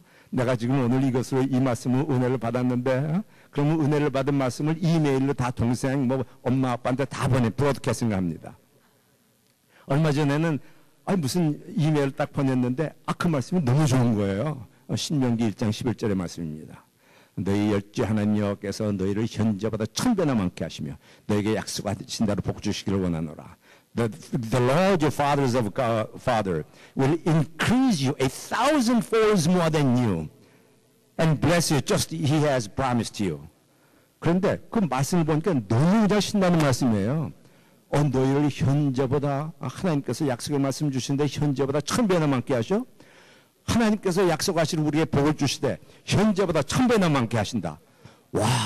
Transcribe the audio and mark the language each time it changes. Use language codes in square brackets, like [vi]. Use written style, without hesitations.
[ko] 내가 지금 오늘 이것으로 이 말씀을 은혜를 받았는데 그러면 은혜를 받은 말씀을 이메일로 다 동생 뭐 엄마 아빠한테 다 브로드캐스팅 합니다. 얼마 전에는 무슨 이메일 딱 보냈는데 그 말씀이 너무 좋은 거예요. 신명기 1장 11절의 말씀입니다. 너희 열주 하나님 여호와께서 너희를 현저보다 1000배나 많게 하시며 너에게 약속하신 대로 복 주시기를 원하노라. [en] The Lord your father will increase you 1,000 folds more than you and bless you just as he has promised you. [ko] 그런데 그 말씀을 보니까 너무 신나는 말씀이에요. 너희를 현재보다 하나님께서 약속의 말씀 주시는데 현재보다 1000배나 많게 하셔? 하나님께서 약속하신 우리에게 복을 주시되 현재보다 1000배나 많게 하신다. 와,